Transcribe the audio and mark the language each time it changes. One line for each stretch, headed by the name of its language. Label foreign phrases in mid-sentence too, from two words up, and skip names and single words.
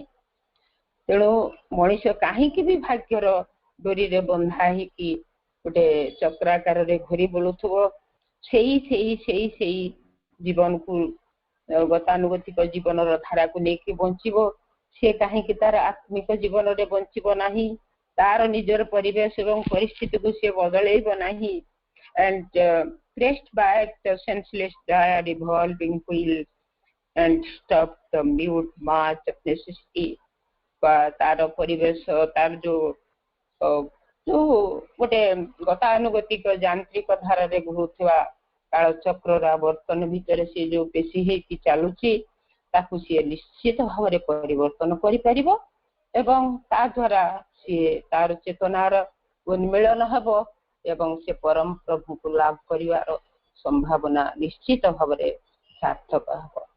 Odia: ତେଣୁ ମଣିଷ କାହିଁକି ବି ଭାଗ୍ୟର ଡୋରିରେ ବନ୍ଧା ହେଇକି ଗୋଟେ ଚକ୍ରାକାରରେ ଘୁରି ବୁଲୁଥିବ, ସେଇ ଜୀବନକୁ ଗତାନୁଗତିକ ଜୀବନର ଧାରାକୁ ନେଇକି ବଞ୍ଚିବ। ସେ କାହିଁକି ତାର ଆତ୍ମିକ ଜୀବନରେ ବଞ୍ଚିବ ନାହିଁ, ତାର ନିଜର ପରିବେଶ ଏବଂ ପରିସ୍ଥିତିକୁ ସେ ବଦଳେଇବ ନାହିଁ।
English: and pressed back the senseless revolving wheel and stop the mute march of necessity।
Odia: ବା ତାର ପରିବେଶ, ତାର ଯୋଉ ଗୋଟେ ଗତାନୁଗତିକ ଯାନ୍ତ୍ରିକ ଧାରାରେ ଘୁରୁଥିବା କାଳଚକ୍ରର ଆବର୍ତ୍ତନ ଭିତରେ ସେ ଯୋଉ ପେଶୀ ହେଇକି ଚାଲୁଛି, ତାକୁ ସିଏ ନିଶ୍ଚିତ ଭାବରେ ପରିବର୍ତ୍ତନ କରିପାରିବ ଏବଂ ତା ଦ୍ୱାରା ସିଏ ତାର ଚେତନାର ଉନ୍ମିଳନ ହେବ ଏବଂ ସେ ପରମ ପ୍ରଭୁଙ୍କୁ ଲାଭ କରିବାର ସମ୍ଭାବନା ନିଶ୍ଚିତ ଭାବରେ ସାର୍ଥକ ହେବ।